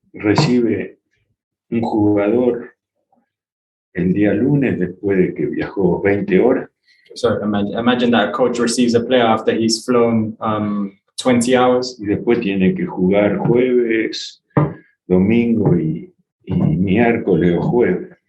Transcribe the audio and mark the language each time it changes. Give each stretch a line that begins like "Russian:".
Spanish: recibe un jugador el día lunes después de que viajó 20 horas.
English: So imagine that a coach receives a player after he's flown 20 hours.
Spanish: Y después tiene que jugar jueves, domingo y miércoles o jueves.